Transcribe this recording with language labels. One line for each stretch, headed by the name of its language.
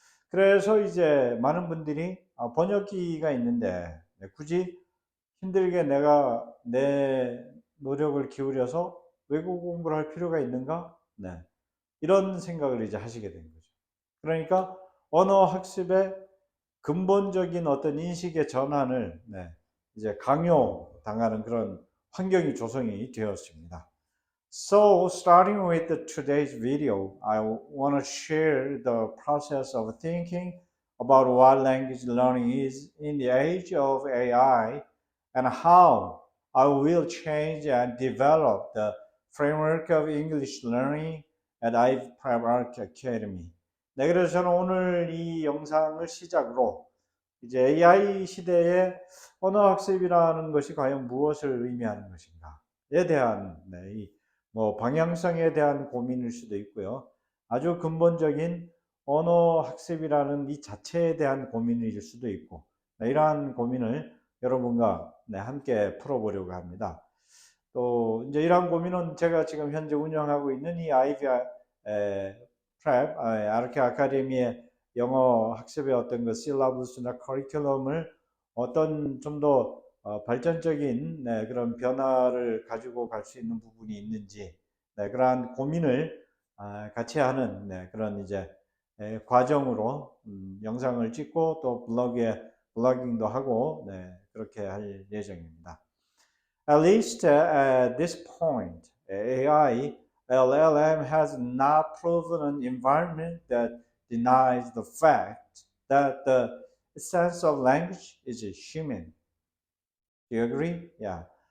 Korean: 그래서 이제 많은 분들이 번역기가 있는데 네, 굳이 힘들게 내가 내 노력을 기울여서 외국어 공부를 할 필요가 있는가? 네. 이런 생각을 이제 하시게 된 거죠. 그러니까 언어 학습의 근본적인 어떤 인식의 전환을 네, 이제 강요당하는 그런 환경이 조성이 되었습니다.
English: So, starting with today's video, I want to share the process of thinking about what language learning is in the age of AI and how I will change and develop the framework of English learning at IVE Private Academy.
Korean: 네, 그래서 저는 오늘 이 영상을 시작으로 이제 AI 시대의 언어 학습이라는 것이 과연 무엇을 의미하는 것인가에 대한 네, 뭐 방향성에 대한 고민일 수도 있고요. 아주 근본적인 언어 학습이라는 이 자체에 대한 고민일 수도 있고 네, 이러한 고민을 여러분과 네, 함께 풀어보려고 합니다. 또 이제 이러한 고민은 제가 지금 현재 운영하고 있는 이 아이비 프랩 아르케 아카데미의 영어 학습의 어떤 그 실라부스나 커리큘럼을 어떤 좀 더 발전적인 네, 그런 변화를 가지고 갈 수 있는 부분이 있는지 네, 그러한 고민을 같이 하는 네, 그런 이제 과정으로 영상을 찍고 또 블로깅도 하고 네, 그렇게 할 예정입니다.
English: At least at this point, AI LLM has not proven an environment that denies the fact that the essence of language is human. Do you agree? Yeah.